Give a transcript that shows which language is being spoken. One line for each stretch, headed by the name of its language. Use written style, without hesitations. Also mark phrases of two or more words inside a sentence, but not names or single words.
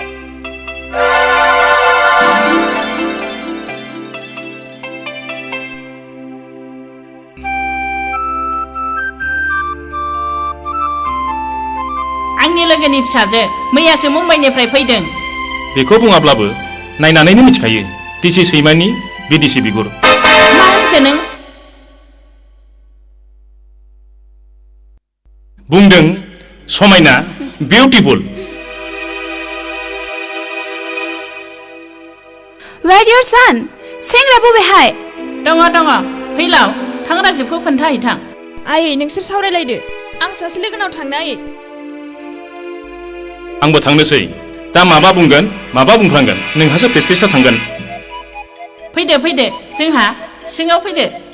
Bodo: आंनि लोगोनि फिसाजो मैयासो मुम्बाइनिफ्राय फैदों बेखौ बुङाब्लाबो नायनानैनो मिथिखायो दिसि सैमानि बिदिसि बिगुर मा होनखो नों बुंदों समायना बिउटिफुल
English: Where your son?
Bodo: सेंग्रा बबेहाय दङ फैलाव थां राजिबखौ खोन्थाहैथां आयै नोंसोर सावरायलायदो आं सासे लोगोनाव थांनो आयै आंबो थांनोसै दा माबा बुंगोन माबा बुंफ्लांगोन नोंहासो प्रेस्टिजआ थांगोन फैदो जोंहा सिङाव फैदो